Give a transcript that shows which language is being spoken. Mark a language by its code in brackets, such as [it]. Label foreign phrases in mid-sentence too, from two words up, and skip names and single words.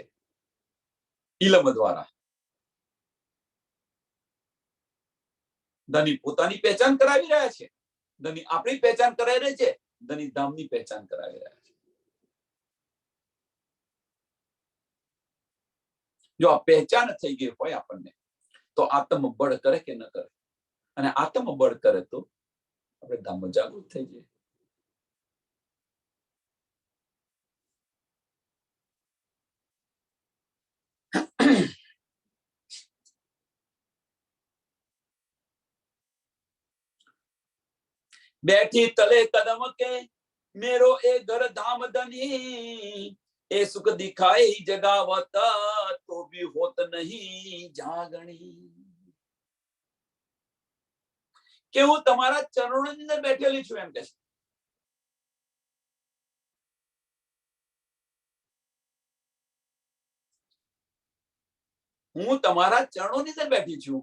[gu] ઇલમ દ્વારા ધની પોતાની પહેચાન કરાવી રહ્યા છે, ધની આપણી પહેચાન કરાવી રહી છે, ધની ધામની પહેચાન કરાવી રહ્યા છે. જો આ પહેચાન થઈ ગઈ હોય આપણને તો આત્મબળ કરે કે ન કરે? અને આત્મબળ કરે તો આપણે ધામમાં જાગૃત થઈ જઈએ. [hi] बैठी तले कदम के मेरो ए घर धाम धनी, ए सुख दिखाई जगावता तो भी होत नहीं जागणी. [gu] કે હું તમારા ચરણોની અંદર બેઠેલી છું એમ કે છે. હું તમારા ચરણોની અંદર બેઠી છું.